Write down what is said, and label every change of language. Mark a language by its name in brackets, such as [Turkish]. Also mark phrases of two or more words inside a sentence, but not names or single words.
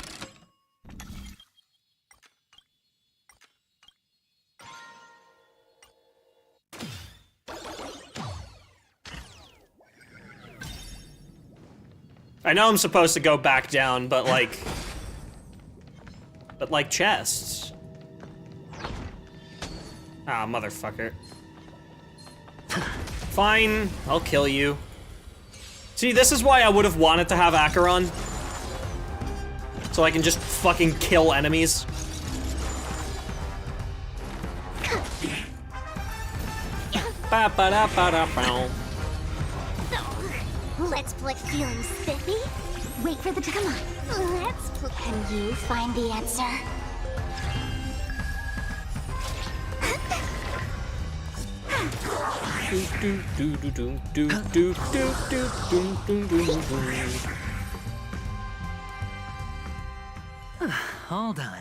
[English] I know I'm supposed to go back down, but like chests. Ah, motherfucker. Fine, I'll kill you. See, this is why I would have wanted to have Acheron. So I can just fucking kill enemies. Ba-ba-da-ba-da-bow. Let's put feeling spiffy. Wait for the come on. Let's put. Can you find the answer? All done.